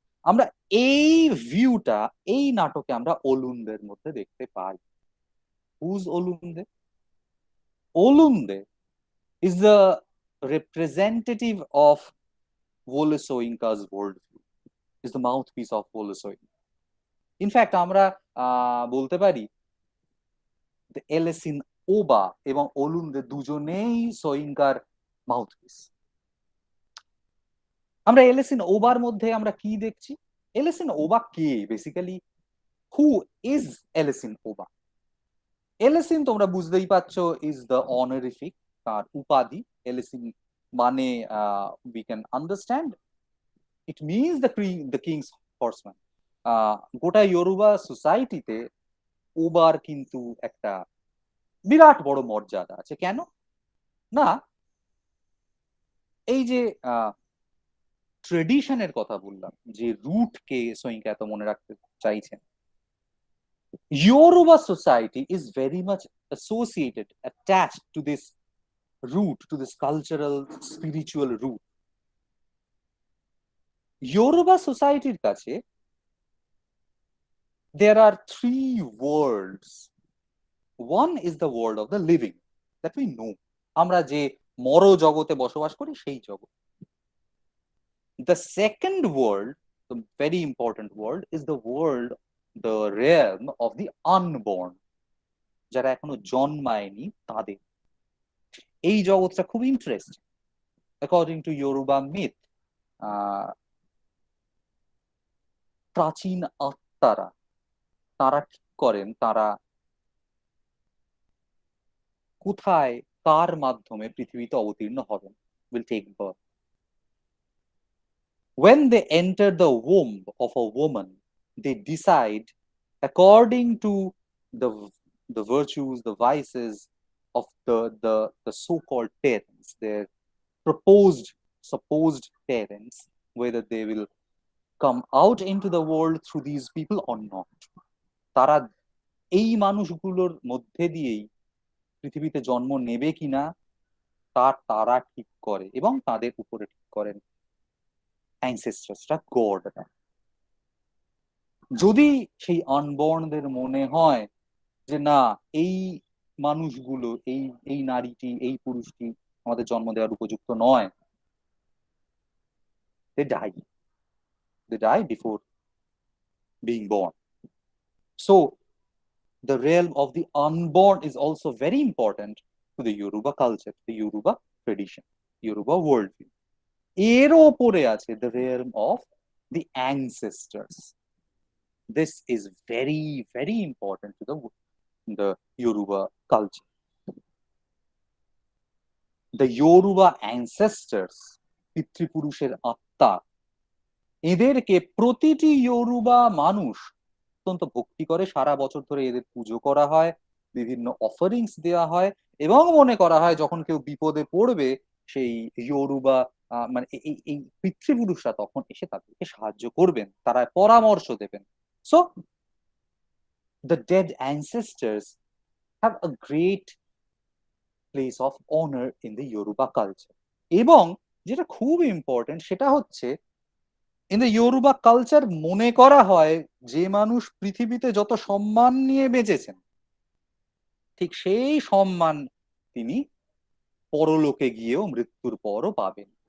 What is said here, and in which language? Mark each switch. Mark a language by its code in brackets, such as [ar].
[bn] আমরা এই ভিউটা এই নাটকে আমরা ওলুন্দের মধ্যে দেখতে পাই। [en] Whose Olunde? Olunde is the representative of Wole Soyinka's worldview, is the mouthpiece of Wole Soyinka. [bn] In fact আমরা বলতে পারি এলেসিন ওবা এবং ওলুন্দে দুজনেই সোয়িঙ্কার মাউথপিস। আমরা এলেসিন ওবার মধ্যে আমরা কি দেখছি? এলেসিন ওবা কে? [en] Basically who is Elesin Oba? Elesin [bn] তোমরা বুঝতেই পারছো, [en] is the honorific, [bn] তার উপাধি। [en] Elesin মানে we can understand, it means the king's horseman. [bn] গোটা ইয়োরুবা সোসাইটিতে ওবার কিন্তু একটা বিরাট বড় মর্যাদা আছে। কেন না, এই যে ট্রেডিশনের কথা বললাম, যে রুটকে সোয়িঙ্কা এত মনে রাখতে চাইছেন, [en] Yoruba society is very much associated, attached to this root, to this cultural, spiritual root. Yoruba society কাছে there are three worlds. One is the world of the living that we know. [bn] আমরা যে মর জগতে বসবাস করি সেই জগৎ। [en] The second world, the very important world, is the world, the realm of the unborn, [bn] যারা এখনো জন্মায়নি তাদের। এই জগৎটা খুব interesting. [en] According to Yoruba myth, [bn] প্রাচীন আত্মারা, তারা ঠিক করেন তারা কোথায় কার মাধ্যমে পৃথিবীতে অবতীর্ণ হবেন, [en] will take birth. When they enter the womb of a woman, they decide according to the the virtues, the vices of the so-called parents, their proposed supposed parents, whether they will come out into the world through these people or not. [bn] তারা এই মানুষগুলোর মধ্যে দিয়েই পৃথিবীতে জন্ম নেবে কিনা তারা ঠিক করে, এবং তাদের উপরে ঠিক করেন অ্যানসেস্টার্সরা, গডরা। যদি সেই আনবর্নদের মনে হয় যে না, এই মানুষগুলো, এই এই নারীটি, এই পুরুষটি আমাদের জন্ম দেওয়ার উপযুক্ত নয়, [en] they die. They die before being born. So the realm of the unborn is also very important to the Yoruba culture, the Yoruba tradition, Yoruba worldview. [bn] এর ওপরে আছে [en] the realm of the ancestors. This is very, very important to the Yoruba culture. The Yoruba ancestors, [bn] পিতৃপুরুষের আত্মা, এদেরকে প্রতিটি ইয়োরুবা মানুষ অত্যন্ত ভক্তি করে। সারা বছর ধরে এদের পুজো করা হয়, বিভিন্ন অফারিংস দেওয়া হয়, এবং মনে করা হয় যখন কেউ বিপদে পড়বে সেই ইয়োরুবা মানে এই পিতৃপুরুষরা তখন এসে তাদেরকে সাহায্য করবেন, তারা পরামর্শ দেবেন। [en] So the dead ancestors have a great place of honor in the Yoruba culture. [bn] এবং যেটা খুব ইম্পর্টেন্ট সেটা হচ্ছে [en] in the Yoruba culture [bn] মনে করা হয় যে মানুষ পৃথিবীতে যত সম্মান নিয়ে বেঁচেছেন ঠিক সেই সম্মান তিনি পরলোকে গিয়েও মৃত্যুর পরও পাবেন।